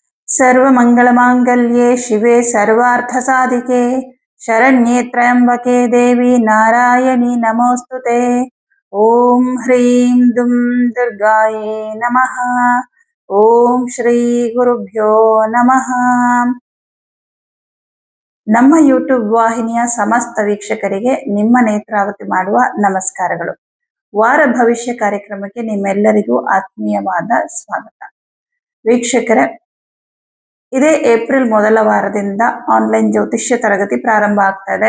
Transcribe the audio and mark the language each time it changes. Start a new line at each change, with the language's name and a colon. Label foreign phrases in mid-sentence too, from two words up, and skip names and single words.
Sanskrit: सर्वमङ्गलमाङ्गल्ये शिवे सर्वार्थसाधिके शरण्ये त्र्यम्बके देवी नारायणी नमोस्तुते। ओम ह्रीं दुं दुर्गाये नमः। ओम ಶ್ರೀ ಗುರುಭ್ಯೋ ನಮಃ।
Kannada: ನಮ್ಮ ಯೂಟ್ಯೂಬ್ ವಾಹಿನಿಯ ಸಮಸ್ತ ವೀಕ್ಷಕರಿಗೆ ನಿಮ್ಮ ನೇತ್ರಾವತಿ ಮಾಡುವ ನಮಸ್ಕಾರಗಳು। ವಾರ ಭವಿಷ್ಯ ಕಾರ್ಯಕ್ರಮಕ್ಕೆ ನಿಮ್ಮೆಲ್ಲರಿಗೂ ಆತ್ಮೀಯವಾದ ಸ್ವಾಗತ। ವೀಕ್ಷಕರೇ, ಇದೇ ಏಪ್ರಿಲ್ ಮೊದಲ ವಾರದಿಂದ ಆನ್ಲೈನ್ ಜ್ಯೋತಿಷ್ಯ ತರಗತಿ ಪ್ರಾರಂಭ ಆಗ್ತಾ ಇದೆ।